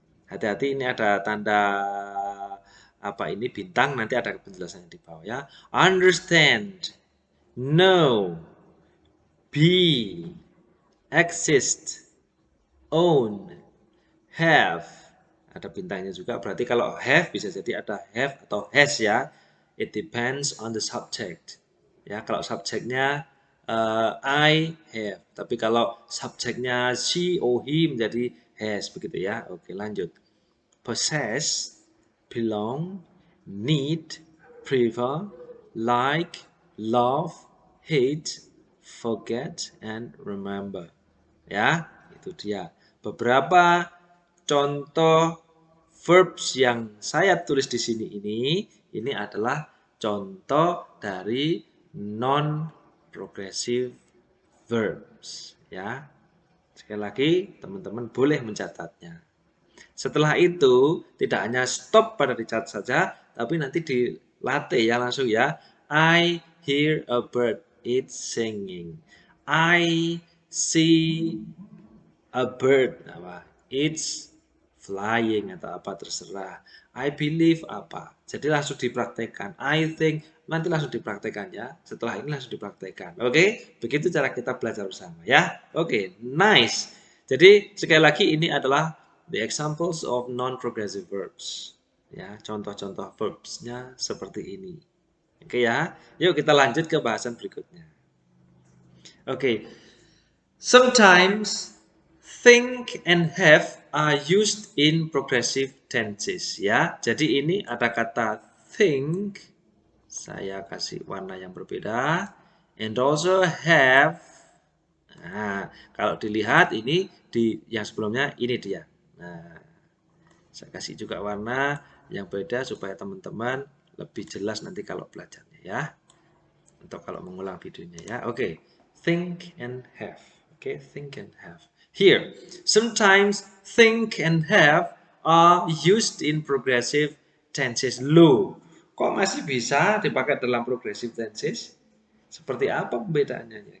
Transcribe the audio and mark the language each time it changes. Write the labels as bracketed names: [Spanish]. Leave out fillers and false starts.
[Indonesian] Hati-hati ini ada tanda apa ini bintang, nanti ada penjelasannya di bawah ya. [English] Understand, know, be, exist, own, have. [Indonesian] Ada bintangnya juga, berarti kalau have bisa jadi ada have atau has ya. [English] It depends on the subject. [Indonesian] Ya, kalau subjeknya I have, tapi kalau subjeknya [English] she or he [Indonesian] menjadi has begitu ya. Oke, lanjut. [English] possess, belong, need, prefer, like, love, hate, forget, and remember. [Indonesian] Ya, itu dia. Beberapa contoh verbs yang saya tulis di sini ini adalah contoh dari non-progressive verbs. Ya, sekali lagi teman-teman boleh mencatatnya. Setelah itu tidak hanya stop pada dicatat saja, tapi nanti dilatih ya langsung ya. [English] I hear a bird, it's singing. I see a bird, apa? It's flying [Indonesian] atau apa terserah. [English] I believe apa. [Indonesian] Jadi langsung dipraktekkan. [English] I think [Indonesian] nanti langsung dipraktekkan ya. Setelah ini langsung dipraktekkan. Oke, begitu cara kita belajar bersama ya. Oke, nice. Jadi sekali lagi ini adalah [English] the examples of non-progressive verbs. [Indonesian] Ya, contoh-contoh verbsnya seperti ini. Oke ya. Yuk kita lanjut ke bahasan berikutnya. Oke. [English] Sometimes think and have are used in progressive tenses ya. [Indonesian] Jadi ini ada kata think, saya kasih warna yang berbeda, [English] and also have. [Indonesian] Nah, kalau dilihat ini di yang sebelumnya ini dia. Nah, saya kasih juga warna yang beda supaya teman-teman lebih jelas nanti kalau belajarnya ya. Untuk kalau mengulang videonya ya. [English] Oke, think and have. Oke, think and have. Here, sometimes think and have are used in progressive tenses. [Indonesian] Loh, kok masih bisa dipakai dalam progressive tenses? Seperti apa pembedaannya?